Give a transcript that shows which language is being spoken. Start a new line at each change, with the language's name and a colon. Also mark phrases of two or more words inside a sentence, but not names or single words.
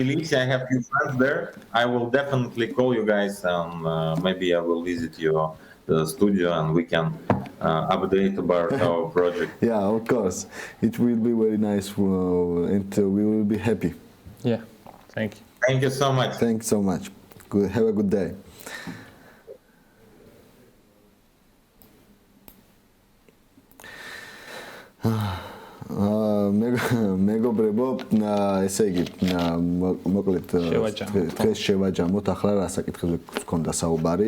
English: Tbilisi, I have few friends there. I will definitely call you guys, and maybe I will visit your studio, and we can update about our project. yeah, of course, it will be very nice, and we will be happy. Yeah, thank you. Thank you so much. Thanks so much. Good. Have a good day.
Georgian: მეგობრებო, ესე იგი, მოკლედ დღეს შევაჯამოთ, ახლა რა საკითხებზე გქონდა საუბარი.